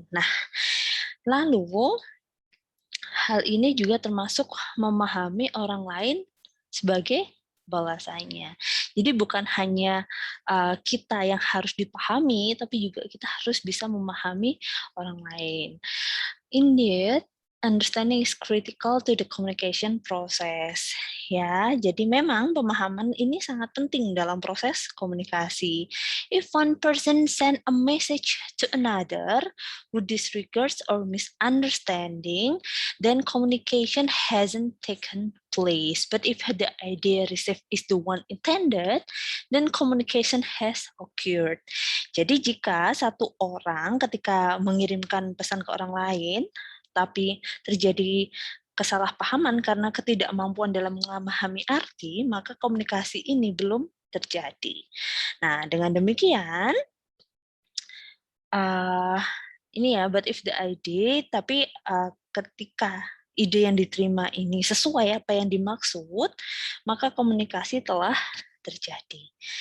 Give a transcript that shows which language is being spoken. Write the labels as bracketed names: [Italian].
[Indonesian] Nah, lalu hal ini juga termasuk memahami orang lain sebagai balasannya. Jadi bukan hanya kita yang harus dipahami, tapi juga kita harus bisa memahami orang lain. [English] Indeed, understanding is critical to the communication process. [Indonesian] Ya, jadi memang pemahaman ini sangat penting dalam proses komunikasi. [English] If one person send a message to another who disregards or misunderstanding, then communication hasn't taken place. But if the idea received is the one intended, then communication has occurred. [Indonesian] Jadi jika satu orang ketika mengirimkan pesan ke orang lain, tapi terjadi kesalahpahaman karena ketidakmampuan dalam memahami arti, maka komunikasi ini belum terjadi. Nah, dengan demikian, uh, ini ya, [English] but if the idea, [Indonesian] tapi ketika ide yang diterima ini sesuai apa yang dimaksud, maka komunikasi telah terjadi.